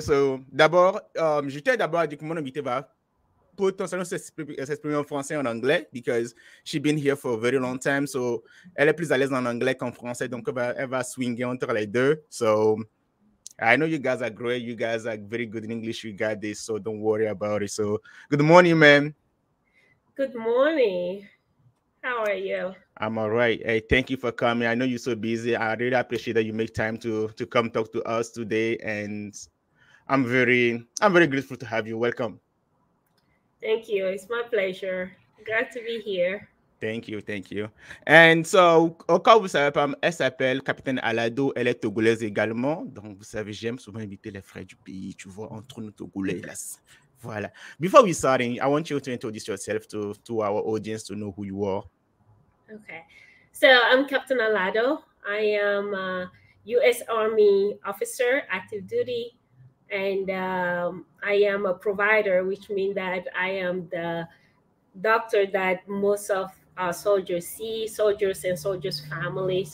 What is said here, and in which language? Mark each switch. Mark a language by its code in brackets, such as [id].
[fr] So d'abord, je tiens d'abord à dire que mon invité va potentiellement s'exprimer en français et en anglais [en] because she's been here for a very long time. [fr] So elle est plus à l'aise en anglais qu'en français, donc elle va swinger entre les deux. [en] So I know you guys are great. You guys are very good in English. You got this, so don't worry about it. So good morning, ma'am. Good morning. How are you? I'm all right. Hey, thank you for coming. I know you're so busy. I really appreciate that you make time to come talk to us today, and I'm very grateful to have you. Welcome. Thank you. It's my pleasure. Glad to be here. Thank you. And so, [fr] au cas où vous savez pas, elle s'appelle Capitaine Allado. Elle est togolaise également. Donc, vous savez, j'aime souvent inviter les frères du pays, tu vois, entre nous Togolais. Là. Voilà. [en] Before we start, I want you to introduce yourself to our audience to know who you are. Okay. So I'm Captain Allado. I am a U.S. Army officer, active duty, and I am a provider, which means that I am the doctor that most of our soldiers see, soldiers and soldiers' family.